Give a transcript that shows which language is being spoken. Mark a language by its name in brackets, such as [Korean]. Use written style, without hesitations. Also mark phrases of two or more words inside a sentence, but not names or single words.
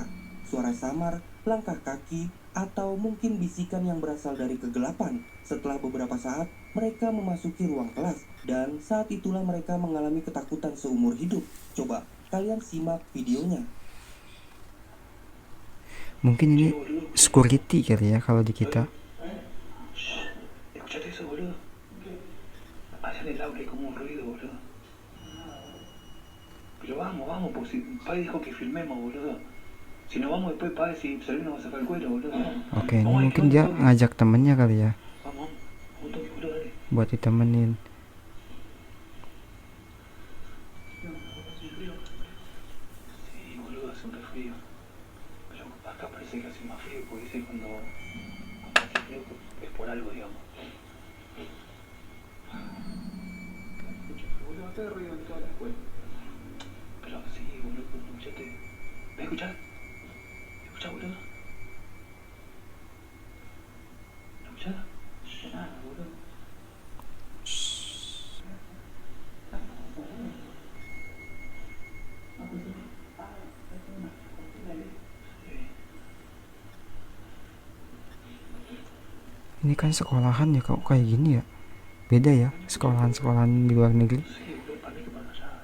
[Indonesian] Suara samar, langkah kaki, atau mungkin bisikan yang berasal dari kegelapan. Setelah beberapa saat, mereka memasuki ruang kelas, dan saat itulah mereka mengalami ketakutan seumur hidup. Coba, kalian simak videonya. Mungkin ini security kali ya kalau di kita. [Spanish] ¿Escuchaste eso, boludo? Allá en el aula hay como un ruido, boludo. Pero vamos, porque si Pai dijo que filmemos, boludo. Si no vamos después, Pai, si Salvino va a sacar el cuero, boludo. [Indonesian] Oke, ini mungkin dia ngajak temennya kali ya. [Spanish] Vamos, toque, boludo, dale. [Indonesian] Buat ditemenin. [Spanish] Sí, boludo, hace un refrío. Pero acá parece que hace más frío, porque dice cuando hace frío es por algo, digamos. Boludo, acá hay ruido en toda la escuela. Pero sí, boludo, escuchate. ¿Ves a escuchar? ¿Escuchá, boludo? ¿Escuchá? Nada, boludo. [Indonesian] Ini kan sekolahan ya kok kayak gini ya. Beda ya sekolahan-sekolahan di luar negeri. [Spanish] Sí, boludo, para mí que para allá.